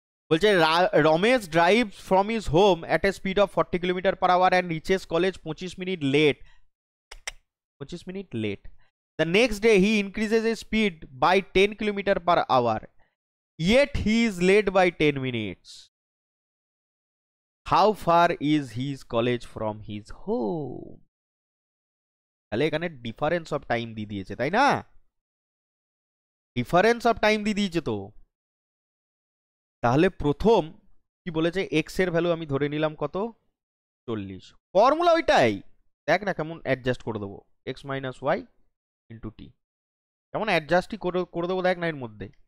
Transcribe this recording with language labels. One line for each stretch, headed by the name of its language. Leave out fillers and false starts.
English: বলছে Ramesh drive from his home at a speed of 40 km/h and reaches college 25 minute late. 25 minute late. The next day he increases a speed by 10 km/h, yet he is late by 10 minutes. How far is his college from his home?
Bangla: তাহলে এখানে difference of time দিয়ে দিয়েছে, তাই না? Difference of time দিয়ে দিয়েছে তো। তাহলে প্রথম কি বলেছে? এক্স এর ভ্যালু আমি ধরে নিলাম কত? 40। ফর্মুলা ওইটাই, দেখ না কেমন অ্যাডজাস্ট করে দেবো। X minus Y into T, কেমন অ্যাডজাস্টই করে দেবো দেখ না এর মধ্যে।